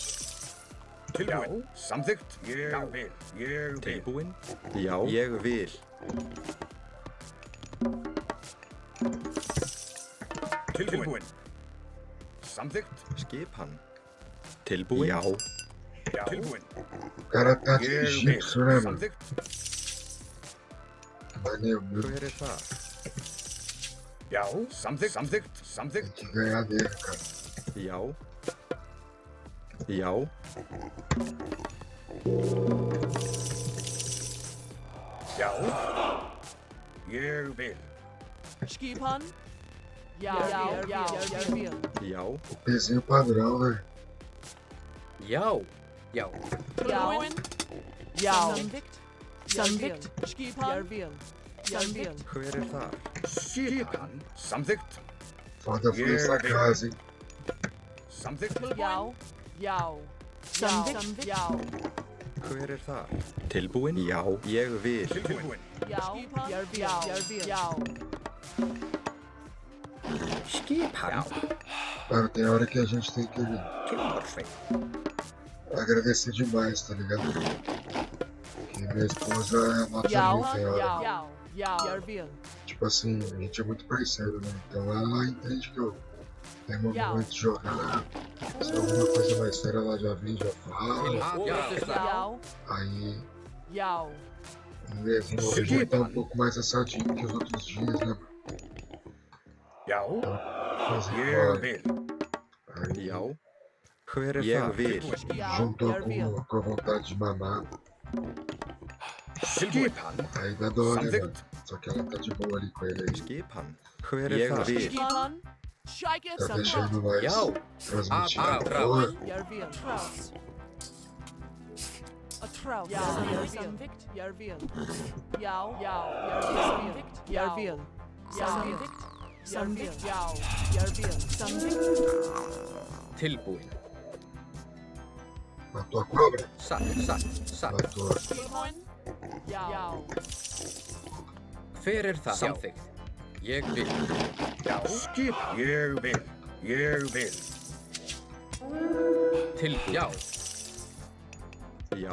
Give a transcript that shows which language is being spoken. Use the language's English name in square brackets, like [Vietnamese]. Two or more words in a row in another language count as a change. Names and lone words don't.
[Icelandic] Tilbúin. Samþykkt. Ég vil. Ég vil. Tilbúin. Já. Ég vil. Tilbúin. Samþykkt. Skipan. Tilbúin. Já. Tilbúin. [Portuguese] O cara tá de [Icelandic] Ég vil. [Portuguese] egípcio, né, mano? [Icelandic] Samþykkt. [Portuguese] Maneiro mesmo. [Icelandic] Hver það? Já. Samþykkt. Samþykkt. [Portuguese] Tem [Icelandic] Samþykkt. [Portuguese] que ganhar dele, cara. [Icelandic] Já. Já. Já. Ég vil. Skipan. Já, ég vil. Já. [Portuguese] O pezinho padrão, né? [Icelandic] Já. Já. Tilbúin. Já. Samþykkt. Skipan. Ég vil. Samþykkt. Hver það? Skipan. Samþykkt. [Portuguese] Foda foi essa casa, hein? [Icelandic] Samþykkt. Já. Já. Samþykkt. Já. Hver það? Tilbúin? Já. Ég vil. Tilbúin. Já. Ég vil. Já. Skipan. [Portuguese] Cara, tem hora que a gente tem que [Icelandic] Tilbúin. [Portuguese] agradecer demais, tá ligado? Que minha esposa é nota [Icelandic] Já. [Portuguese] muito, tem hora. [Icelandic] Já. Ég vil. [Portuguese] Tipo assim, a gente é muito parceiro, né? Então ela entende que eu tenho momento de jogar. Se alguma coisa mais séria ela já vem, já fala. [Icelandic] Já. [Portuguese] Aí, [Icelandic] Já. [Portuguese] no mesinho hoje tá um pouco mais assadinho que os outros dias, né, mano? [Icelandic] Já. [Portuguese] Fazer [Icelandic] Ég [Portuguese] igual. [Icelandic] vil. [Portuguese] Aí, [Icelandic] Já. Hver það? Vil. Já. [Portuguese] juntou [Icelandic] Ég vil. [Portuguese] com a vontade de mamar. [Icelandic] Skipan. [Portuguese] Aí dá dó, né, mano? [Icelandic] Samþykkt. [Portuguese] Só que ela tá de boa ali com ele aí. [Icelandic] Skipan. Hver það? Vil. Skipan. [English] Shake it. [Portuguese] Tá deixando nós [Icelandic] Já. [Portuguese] transmitir Ah, amor. [Icelandic] Ég vil. [English] A trout. [Icelandic] Já. Samþykkt. Ég vil. Já. Samþykkt. Ég vil. Samþykkt. Samþykkt. Já. Ég vil. Samþykkt. Tilbúin. [Portuguese] Matou a cobra? [Icelandic] Satt. [Portuguese] Matou. [Icelandic] Tilbúin. Já. Hver það? Samþykkt. Ég vil. Já. Skip. Ég vil. Ég vil. Tilbúin. Já. Já.